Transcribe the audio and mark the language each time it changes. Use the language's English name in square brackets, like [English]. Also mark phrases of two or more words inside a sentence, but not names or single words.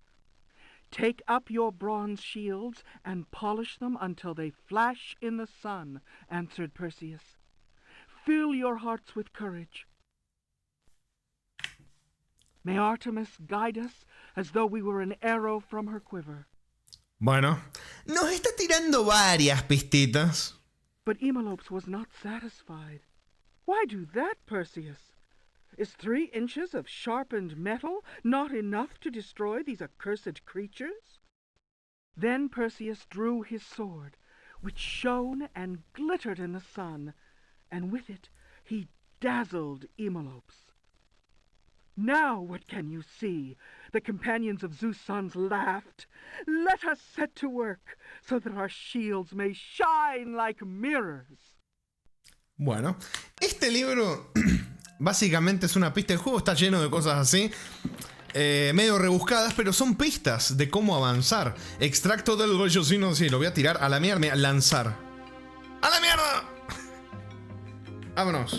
[English] "Take up your bronze shields and polish them until they flash in the sun," answered Perseus. "Fill your hearts with courage. May Artemis guide us as though we were an arrow from her quiver." [Spanish] Bueno, nos está tirando varias pistitas. [English] But Emelopes was not satisfied. "Why do that, Perseus? Is 3 inches of sharpened metal not enough to destroy these accursed creatures?" Then Perseus drew his sword, which shone and glittered in the sun, and with it he dazzled Eumolpus. Now what can you see? The companions of Zeus' sons laughed. Let us set to work, so that our shields may shine like mirrors. [Spanish] Bueno, este libro básicamente es una pista del juego, está lleno de cosas así, medio rebuscadas, pero son pistas de cómo avanzar. Extracto del vellocino, sí, lo voy a tirar a la mierda, lanzar. ¡A la mierda! Vámonos.